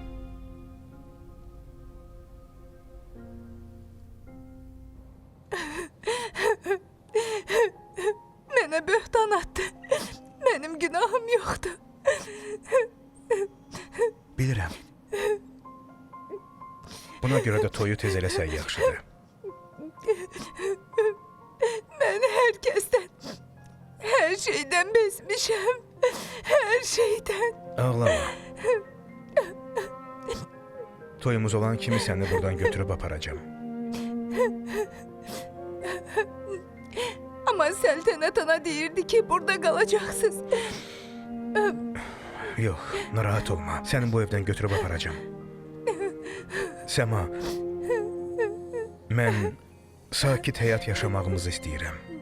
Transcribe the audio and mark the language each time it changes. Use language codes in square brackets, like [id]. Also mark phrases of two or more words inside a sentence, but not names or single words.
[az] Mənə böhtan attı. [tr] Benim günahım yoktu. [az] Bilirəm. Buna görə də toyu tez eləsən yaxşıdır. [tr] Ben herkesten, her şeyden bezmişim. Her şeyden. [az] Ağlama. Toyumuz olan kimi səni buradan götürüb aparacağam. Ama Səltənət ana deyirdi ki, burada qalacaqsınız. Yox, narahat olma. Səni bu evdən götürüb aparacağam. Səma, mən sakit həyat yaşamağımızı istəyirəm.